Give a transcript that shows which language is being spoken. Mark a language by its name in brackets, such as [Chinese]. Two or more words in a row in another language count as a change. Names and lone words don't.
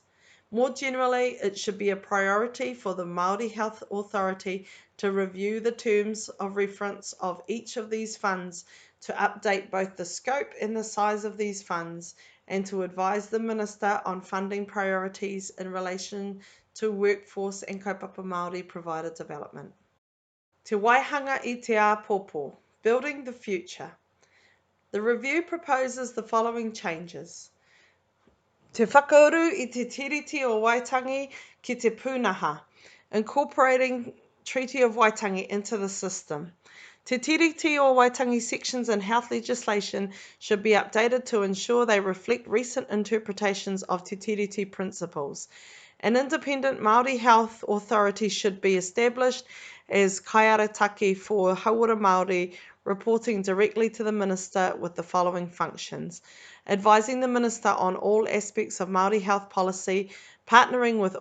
[English] More generally, it should be a priority for the Māori Health Authority to review the terms of reference of each of these funds, to update both the scope and the size of these funds, and to advise the Minister on funding priorities in relation to workforce and [Māori] kaupapa Māori [English] provider development. [Māori] Te Waihanga I te Āpōpō, [English] Building the Future. The review proposes the following changes. [Māori] Te whakauru I te Tiriti o Waitangi ki te pūnaha, [English] incorporating Treaty of Waitangi into the system. Te Tiriti o Waitangi sections in health legislation should be updated to ensure they reflect recent interpretations of Te Tiriti principles. An independent Māori health authority should be established as kaiarataki for [Māori] Hauora Māori, [English] reporting directly to the Minister with the following functions: advising the Minister on all aspects of Māori health policy, partnering with